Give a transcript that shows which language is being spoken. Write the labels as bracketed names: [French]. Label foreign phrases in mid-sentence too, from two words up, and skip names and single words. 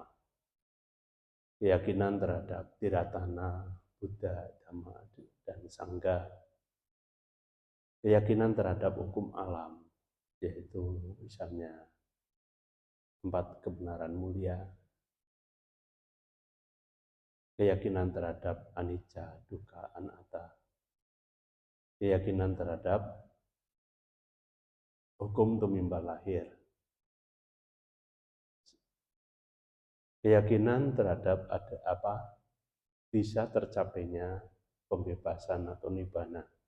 [Indonesian] Keyakinan terhadap tiratana, Buddha, Dhamma, dan Sangha. Keyakinan terhadap hukum alam, yaitu misalnya 4 kebenaran mulia. Keyakinan terhadap [Pali] anicca, dukkha, anatta. [Indonesian] Keyakinan terhadap hukum tumimbal lahir. Keyakinan terhadap bisa tercapainya pembebasan atau nibbana.